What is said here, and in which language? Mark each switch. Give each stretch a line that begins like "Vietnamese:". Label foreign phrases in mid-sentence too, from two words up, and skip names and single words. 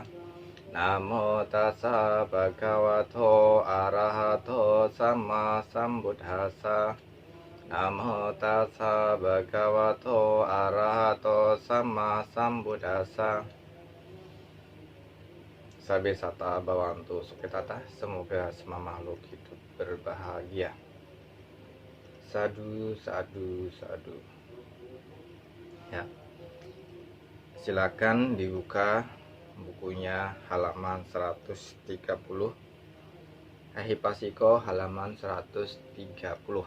Pali: Namo tassa bhagavato arahato sama sambuddhassa. Namo tassa bhagavato arahato sama sambuddhassa. Sabe sata bawantu sukitata,
Indonesian: semoga semua makhluk hidup berbahagia.
Pali: Sadu, sadu, sadu.
Indonesian: Ya, silakan dibuka bukunya halaman 130, Ehipasiko halaman 130.